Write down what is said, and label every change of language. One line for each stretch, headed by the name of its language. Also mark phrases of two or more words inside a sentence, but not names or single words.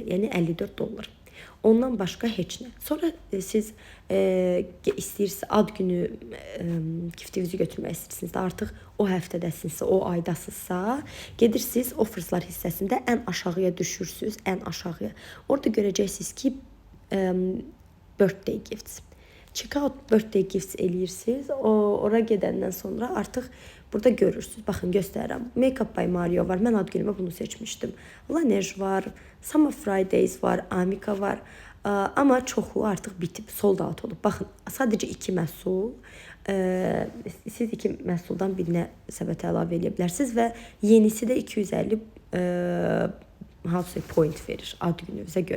Azerbaijani: Yəni $54. Ondan başqa heç nə. Sonra siz istəyirsiniz ad günü giftinizi götürmək istəyirsiniz də, artıq o həftədəsinizsə, o aydasınızsa, gedirsiniz offerslar hissəsində ən aşağıya düşürsünüz, ən aşağıya. Orada görəcəksiniz ki,
English: birthday gifts. Checkout birthday gifts eləyirsiniz.
Azerbaijani: Ora gedəndən sonra artıq burada görürsünüz. Baxın, göstərirəm. Makeup by Mario var. Mən ad günümə bunu seçmişdim. Laneige var. Summer Fridays var. Amica var. Amma çoxu artıq bitib,
English: sold out
Azerbaijani: olub. Baxın, sadəcə 2 məhsul. Siz 2 məhsuldan birinə səbətə əlavə edə bilərsiniz və yenisi də 250 point verir ad gününüzə görə.